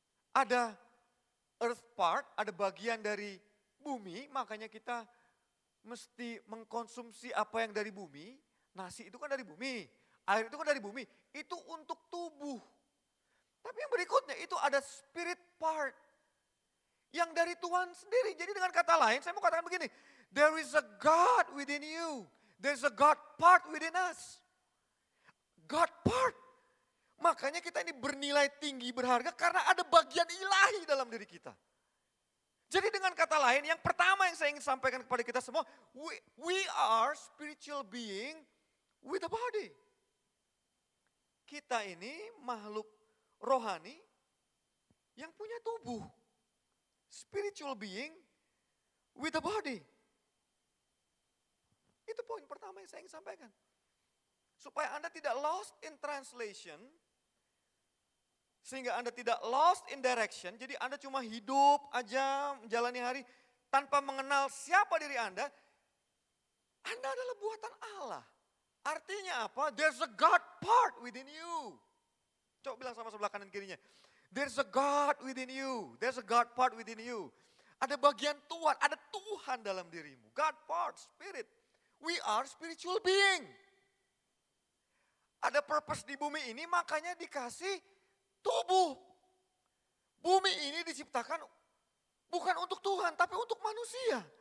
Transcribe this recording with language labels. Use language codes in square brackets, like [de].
[id] Ada earth part, ada bagian dari bumi, makanya kita mesti mengkonsumsi apa yang dari bumi. Nasi itu kan dari bumi, air itu kan dari bumi. Itu untuk tubuh. Tapi yang berikutnya itu ada spirit part. Yang dari Tuhan sendiri. Jadi dengan kata lain saya mau katakan begini. [en] There is a God within you. There's a God part within us. God part. [id] Makanya kita ini bernilai tinggi, berharga karena ada bagian ilahi dalam diri kita. Jadi dengan kata lain, yang pertama yang saya ingin sampaikan kepada kita semua, [en] we are spiritual being with a body. [id] Kita ini makhluk rohani yang punya tubuh. [en] Spiritual being with a body. [id] Itu poin pertama yang saya ingin sampaikan. Supaya Anda tidak [en] lost in translation, [id] sehingga Anda tidak [en] lost in direction, [id] jadi Anda cuma hidup aja menjalani hari tanpa mengenal siapa diri Anda adalah buatan Allah. Artinya apa? [en] There's a God part within you. [id] Coba bilang sama sebelah kanan kirinya. [en] There's a God within you. There's a God part within you. [id] Ada bagian Tuhan, ada Tuhan dalam dirimu. [en] God part, spirit. We are spiritual being. [id] Ada purpose di bumi ini, makanya dikasih tubuh. Bumi ini diciptakan bukan untuk Tuhan, tapi untuk manusia.